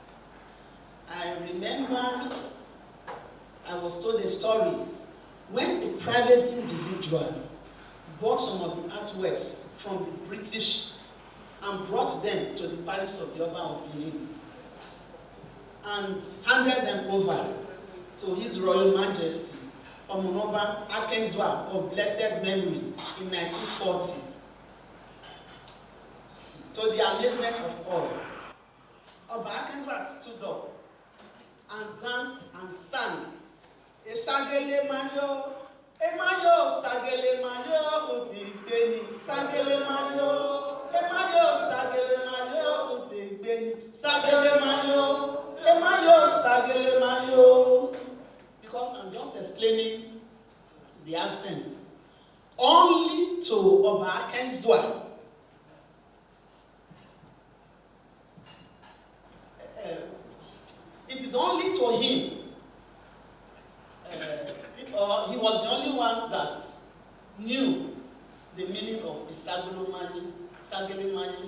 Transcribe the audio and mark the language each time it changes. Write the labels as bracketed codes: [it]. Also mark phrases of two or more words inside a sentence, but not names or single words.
[en] I remember I was told a story when a private individual bought some of the artworks from the British and brought them to the palace of the Oba of Benin and handed them over to His Royal Majesty Omonoba Akenzwa of blessed memory in 1940. To the amazement of all, Oba Akenzwa stood up and danced and sang, [bin] Esagele Mayo, Emayo, Sagele Mayo, Uti Beni, Sagele Mayo, Emayo, Sagele Mayo, Uti Beni, Sagele Mayo, Emayo, Sagele Mayo. [en] Because I'm just explaining the absence. Only to Oba Akenzwa. It is only to him. He was the only one that knew the meaning of [bin] Isagolo Mani, Sagele Mani.